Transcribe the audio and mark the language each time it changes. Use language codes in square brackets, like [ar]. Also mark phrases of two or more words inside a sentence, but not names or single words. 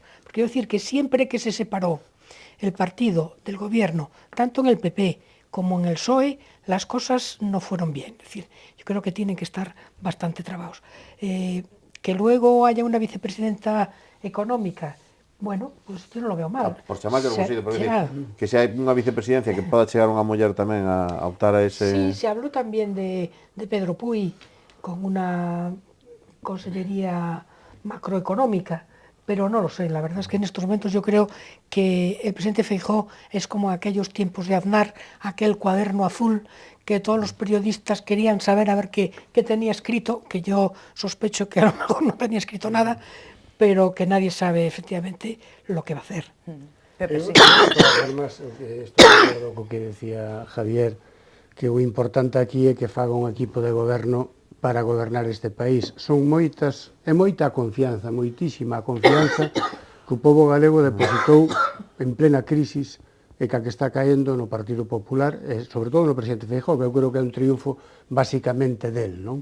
[es] Porque quiero decir que siempre que se separó el partido del gobierno, tanto en el PP como en el PSOE, las cosas no fueron bien. Es decir, yo creo que tienen que estar bastante trabados. Que luego haya una vicepresidenta económica, bueno, pues yo non lo veo mal. [gl] Por chamar que non consigo, porque que se hai unha vicepresidencia que poda chegar unha muller tamén a optar a ese... [es] Sí, se habló también de Pedro Puy con una consellería macroeconómica, pero no lo sé, la verdad es que en estos momentos yo creo que el presidente Feijóo es como aquellos tiempos de Aznar, aquel cuaderno azul que todos los periodistas querían saber a ver qué tenía escrito, que yo sospecho que a lo mejor no tenía escrito nada, pero que nadie sabe efectivamente lo que va a hacer. Pepe, sí. [gl] De todas formas, estou de acordo co que decía Javier, que o importante aquí é que faga un equipo de goberno para gobernar este país. Son moita confianza, moitísima confianza que o pobo galego depositou en plena crisis e que está caendo no Partido Popular, e sobre todo no presidente Feijóo, que eu creo que é un triunfo basicamente del, non?